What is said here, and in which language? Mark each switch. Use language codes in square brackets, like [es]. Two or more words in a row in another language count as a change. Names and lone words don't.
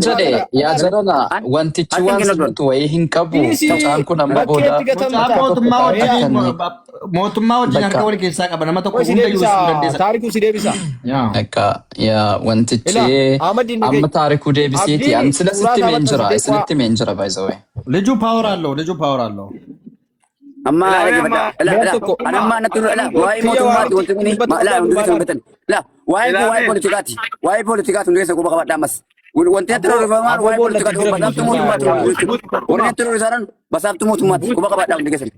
[om] jedhe yaa jarana wantichi waan sirriitu wayii hin qabu mucaan kun amma booda mootummaa wajjin harka wal keessaa qaba nama tokko hunda iyyuu sin dandeessa taarikuu si deebisa yaa wantichi amma taarikuu deebisiiti an isinitti meen jira [en] by the way [am] ልጁ ፓወር አለው [om] amma anamma natula waa'ee mootummaati wanti kuni waa'ee poolitikaati hundi keessa quba qabadhaa ammas wanti natti rorrifamaan waa'ee poolitikaati basaaftu mootummaati warri natti rorrisaadhaan basaaftu mootummaati quba qabadhaa hundi keessatti